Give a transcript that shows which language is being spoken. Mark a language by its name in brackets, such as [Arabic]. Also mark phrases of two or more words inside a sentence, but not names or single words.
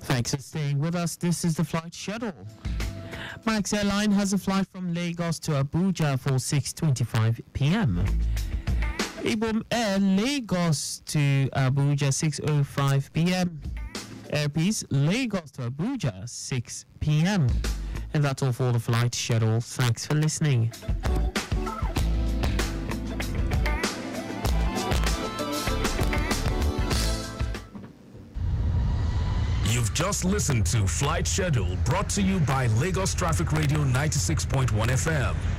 [English] Thanks for staying with us. This is the flight schedule. Max Airline has a flight from Lagos to Abuja for 6:25 p.m. Ibom Air Lagos to Abuja 6:05 p.m. Air Peace Lagos to Abuja 6 p.m. And that's all for the flight schedule. Thanks for listening. You've just listened to Flight Schedule, brought to you by Lagos Traffic Radio 96.1 FM.